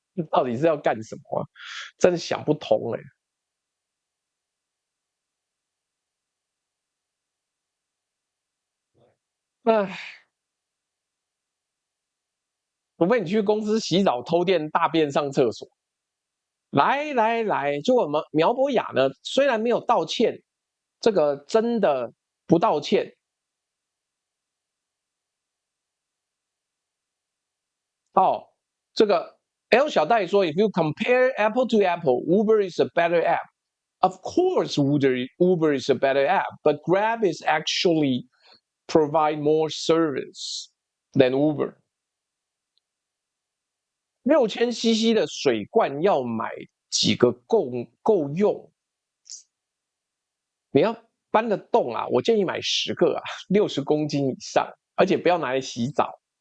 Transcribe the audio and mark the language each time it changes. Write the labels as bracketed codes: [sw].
[zh] 到底是要干什么啊？真的想不通哎、唉，除非你去公司洗澡、偷电、大便、上厕所。来，就我们苗博雅呢，虽然没有道歉，这个真的不道歉哦。这个 L 小戴说， [en] If you compare Apple to Apple, Uber is a better app. Of course, Uber is a better app, but Grab is actually provide more service than Uber. [zh] 6000cc 的水罐要买几个够用？你要搬得动啊，我建议买10个啊，60公斤以上，而且不要拿来洗澡。